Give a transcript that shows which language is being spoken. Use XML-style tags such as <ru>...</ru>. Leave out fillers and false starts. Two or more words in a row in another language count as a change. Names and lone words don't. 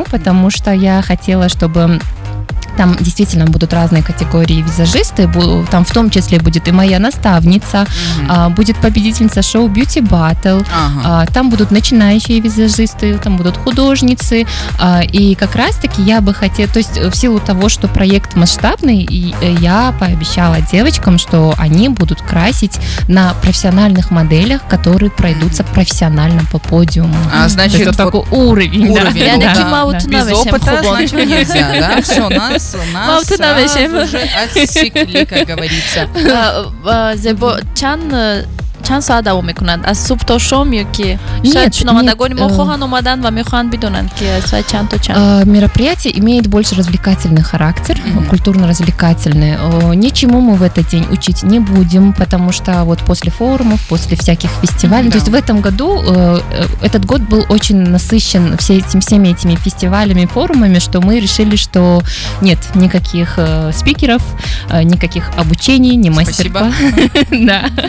<ru>Потому что я хотела, чтобы там действительно будут разные категории визажисты, там в том числе будет и моя наставница, будет победительница шоу Beauty Battle, там будут начинающие визажисты, там будут художницы, и как раз-таки я бы хотела, то есть в силу того, что проект масштабный, я пообещала девочкам, что они будут красить на профессиональных моделях, которые пройдутся профессионально по подиуму. Значит, это такой уровень. Без опыта, значит, нельзя, да? Все, нас уже отсекли, как говорится.</ru> <fa>چند ساعت دوام میکنند از صبح تا شام یا که شاید شنوندگان ما خواهند اومدن و میخواهند بدونند که ساعت چند تا چند.</fa> <ru>Мероприятие имеет больше развлекательный характер, культурно-развлекательный. Ничему мы в этот день учить не будем, потому что вот после форумов, после всяких фестивалей, то есть в этом году, этот год был очень насыщен всеми этими фестивалями, форумами, что мы решили, что нет никаких спикеров, никаких обучений, ни мастер-классов.</ru>